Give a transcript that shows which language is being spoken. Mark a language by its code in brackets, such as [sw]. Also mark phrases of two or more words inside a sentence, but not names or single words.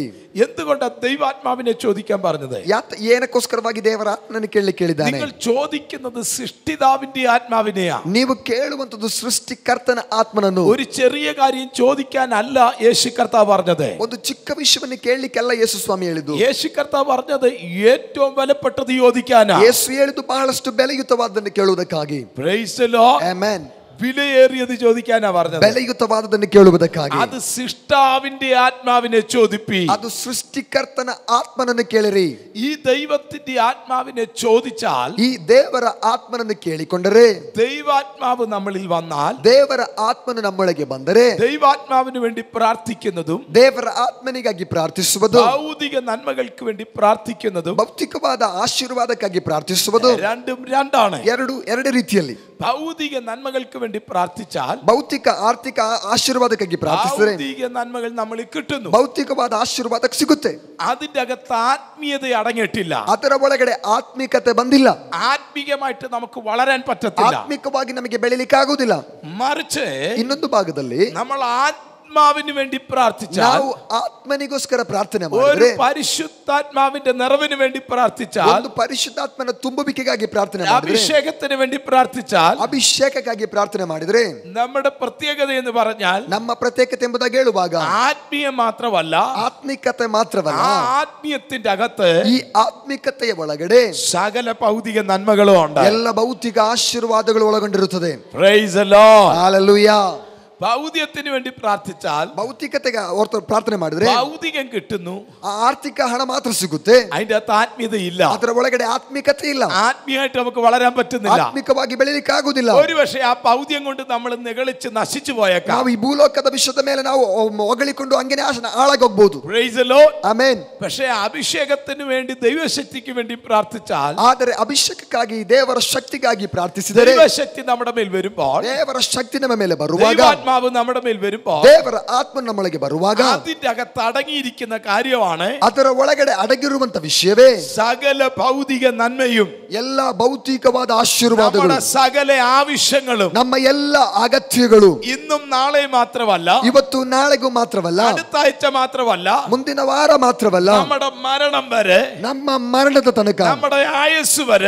[ml] എന്തുകൊണ്ടാണ് ദൈവാത്മാവിനെ ചോദിക്കാൻ പറഞ്ഞത്? [kn] ಏನಕ್ಕೋಸ್ಕರವಾಗಿ ದೇವರ ಆತ್ಮನನ್ನು ಕೇಳಲಿಕ್ಕೆ ಹೇಳಿದ್ದಾನೆ? [ml] നിങ്ങൾ ചോദിക്കുന്നത് സൃഷ്ടിതാവിന്റെ ആത്മാവിനെയാ. [kn] ನೀವು ಕೇಳುವಂತದ್ದು ಸೃಷ್ಟಿಕರ್ತನ ಆತ್ಮನನ್ನು. [ml] ഒരു ചെറിയ കാര്യം ചോദിക്കാനല്ല യേശു കർത്താവ് പറഞ്ഞത്. [kn] ಒಂದು ಚಿಕ್ಕ ವಿಷಯವನ್ನು ಕೇಳಲಿಕ್ಕೆಲ್ಲ ಯೇಸು ಸ್ವಾಮಿ ಹೇಳಿದ್ದು. [ml] യേശു കർത്താവ് പറഞ്ഞത് ഏറ്റവും വിലപ്പെട്ടത് ചോദിക്കാനാ. [kn] ಯೇಸು ಹೇಳಿದ್ದು ಬಹಳಷ್ಟು ಬೆಲೆಯುತವಾದನ್ನು ಕೇಳುವುದಕ್ಕಾಗಿ. [en] Praise the Lord. [kn] ಆಮೆನ್. [ml] വിലയേറിയത് ചോദിക്കാനാ പറഞ്ഞത്. [kn] ಬೆಲೆಯುತವಾದದನ್ನು ಕೇಳುವುದಕ್ಕಾಗಿ. [ml] അത് സൃഷ്ടാവിന്റെ ആത്മാവിനെ ചോദിപ്പി. [kn] ಅದು ಸೃಷ್ಟಿಕರ್ತನ ಆತ್ಮನನ್ನು ಕೇಳಿರಿ. [ml] ഈ ദൈവത്തിന്റെ ആത്മാവിനെ ചോദിച്ചാൽ, [kn] ಈ ದೇವರ ಆತ್ಮನನ್ನು ಕೇಳಿಕೊಂಡರೆ, [ml] ദൈവാത്മാവ് നമ്മളിൽ വന്നാൽ, [kn] ದೇವರ ಆತ್ಮನು ನಮ್ಮೊಳಗೆ ಬಂದರೆ, [ml] ദൈവാത്മാവിന് വേണ്ടി പ്രാർത്ഥിക്കുന്നതും [kn] ದೇವರ ಆತ್ಮನಿಗಾಗಿ ಪ್ರಾರ್ಥಿಸುವುದು, [ml] ഭൗതിക നന്മകൾക്ക് വേണ്ടി പ്രാർത്ഥിക്കുന്നതും [kn] ಭೌತಿಕವಾದ ಆಶೀರ್ವಾದಕ್ಕಾಗಿ ಪ್ರಾರ್ಥಿಸುವುದು [ml] രണ്ടും രണ്ടാണ്. [kn] ಎರಡು ರೀತಿಯಲ್ಲಿ. [ml] ഭൗതിക നന്മകൾക്ക് വേണ്ടി പ്രാർത്ഥിച്ചാൽ, [kn] ಭೌತಿಕ ಆರ್ಥಿಕ ಆಶೀರ್ವಾದಕ್ಕಾಗಿ ಪ್ರಾರ್ಥಿಸಿದರೆ [ml] ഭൗതിക നന്മകൾ നമ്മളിൽ കിട്ടുന്നു. [kn] ಭೌತಿಕವಾದ ಆಶೀರ್ವಾದ ಸಿಗುತ್ತೆ. [ml] അതിന്റെ അകത്ത് ആത്മീയത അടങ്ങിയിട്ടില്ല. [kn] ಅದರ ಒಳಗಡೆ ಆತ್ಮಿಕತೆ ಬಂದಿಲ್ಲ. [ml] ആത്മീയമായിട്ട് നമുക്ക് വളരാൻ പറ്റത്തില്ല. [kn] ಆತ್ಮಿಕವಾಗಿ ನಮಗೆ ಬೆಳೆಯಲಿಕ್ಕೆ ಆಗುವುದಿಲ್ಲ. [ml] മറിച്ച് [kn] ಇನ್ನೊಂದು ಭಾಗದಲ್ಲಿ [ml] നമ്മൾ ആത്മാവിന് വേണ്ടി പ്രാർത്ഥിച്ചാൽ, [kn] ನಾವು ಆತ್ಮನಿಗೋಸ್ಕರ ಪ್ರಾರ್ಥನೆ [ml] ഒരു [kn] ಮಾಡಿದರೆ, [ml] പരിശുദ്ധാത്മാവിന്റെ നിറവിന് വേണ്ടി പ്രാർത്ഥിച്ചാൽ, [kn] ಒಂದು ಪರಿಶುದ್ಧಾತ್ಮನ ತುಂಬುವಿಕೆಗಾಗಿ ಪ್ರಾರ್ಥನೆ ಮಾಡಿದರೆ, [ml] അഭിഷേകത്തിന് വേണ്ടി പ്രാർത്ഥിച്ചാൽ, [kn] ಅಭಿಷೇಕಕ್ಕಾಗಿ ಪ್ರಾರ್ಥನೆ ಮಾಡಿದರೆ, [ml] നമ്മുടെ പ്രത്യേകത എന്ന് പറഞ്ഞാൽ [kn] ನಮ್ಮ ಪ್ರತ್ಯೇಕತೆ ಎಂಬುದಾಗಿ ಹೇಳುವಾಗ [ml] ആത്മീയ മാത്രമല്ല, [kn] ಆತ್ಮಿಕತೆ ಮಾತ್ರವಲ್ಲ, [ml] ആ ആത്മീയത്തിന്റെ അകത്ത് [kn] ಈ ಆತ್ಮಿಕತೆಯ ಒಳಗಡೆ [ml] സകല ഭൗതിക നന്മകളും ഉണ്ട്. [kn] ಎಲ್ಲ ಭೌತಿಕ ಆಶೀರ್ವಾದಗಳು ಒಳಗೊಂಡಿರುತ್ತದೆ. [en] Praise the Lord. [kn] ಹಲ್ಲೆಲೂಯಾ. [ml] ഭൗതികത്തിന് വേണ്ടി പ്രാർത്ഥിച്ചാൽ, [kn] ಭೌತಿಕತೆಗೆ ಓರ್ತ ಪ್ರಾರ್ಥನೆ ಮಾಡಿದ್ರೆ [ml] ഭൗതികം കിട്ടുന്നു, [kn] ಆ ಆರ್ಥಿಕ ಹಣ ಮಾತ್ರ ಸಿಗುತ್ತೆ. [ml] അതിന്റെ അകത്ത് ആത്മീയത ഇല്ല. [kn] ಅದರ ಒಳಗಡೆ ಆತ್ಮಿಕತೆ ಇಲ್ಲ. [ml] ആത്മീയമായിട്ട് നമുക്ക് വളരാൻ പറ്റുന്നില്ല. [kn] ಆತ್ಮಿಕವಾಗಿ ಬೆಳೆಯಲಿಕ್ಕೆ ಆಗುವುದಿಲ್ಲ. [ml] ഒരു പക്ഷേ ആ ഭൗതികം കൊണ്ട് നമ്മൾ നിഗളിച്ച് നശിച്ചു പോയേക്കാം. [kn] ನಾವು ಈ ಭೂಲೋಕದ ವಿಷಯದ ಮೇಲೆ ನಾವು ಹೊಗಳಿಕೊಂಡು ಹಂಗೇನೆ ಹಾಳಾಗಿ ಹೋಗ್ಬಹುದು. [en] Praise the Lord. [kn] ಆಮೆನ್. [ml] പക്ഷേ അഭിഷേകത്തിന് വേണ്ടി ദൈവശക്തിക്ക് വേണ്ടി പ്രാർത്ഥിച്ചാൽ, [kn] ಆದರೆ ಅಭಿಷೇಕಕ್ಕಾಗಿ ದೇವರ ಶಕ್ತಿಗಾಗಿ ಪ್ರಾರ್ಥಿಸಿದರೆ, [ml] ദൈവശക്തി നമ്മുടെ മേൽ വരുമ്പോൾ, [kn] ದೇವರ ಶಕ್ತಿ ನಮ್ಮ ಮೇಲೆ ಬರುವಾಗ, [ml] ദൈവാത്മാവ് നമ്മുടെ മേൽ വരുമ്പോൾ, [kn] ದೇವರ ಆತ್ಮ ನಮ್ಮೊಳಗೆ ಬರುವಾಗ, [ml] അതിന്റെ അകത്ത് അടങ്ങിയിരിക്കുന്ന കാര്യമാണ് [kn] ಅದರ ಒಳಗಡೆ ಅಡಗಿರುವಂತ ವಿಷಯವೇ [ml] സകല ഭൗതിക നന്മയും, [kn] ಎಲ್ಲ ಭೌತಿಕವಾದ ಆಶೀರ್ವಾದಗಳು, [ml] നമ്മുടെ സകല ആവശ്യങ്ങളും, [kn] ನಮ್ಮ ಎಲ್ಲ ಅಗತ್ಯಗಳು [ml] ഇന്നും നാളെ മാത്രമല്ല, [kn] ಇವತ್ತು ನಾಳೆಗೂ ಮಾತ್ರವಲ್ಲ, [ml] അടുത്ത ആഴ്ച മാത്രമല്ല, [kn] ಮುಂದಿನ ವಾರ ಮಾತ್ರವಲ್ಲ, [ml] നമ്മുടെ മരണം വരെ, [kn] ನಮ್ಮ ಮರಣದ ತನಕ, [ml] നമ്മുടെ ആയുസ് വരെ,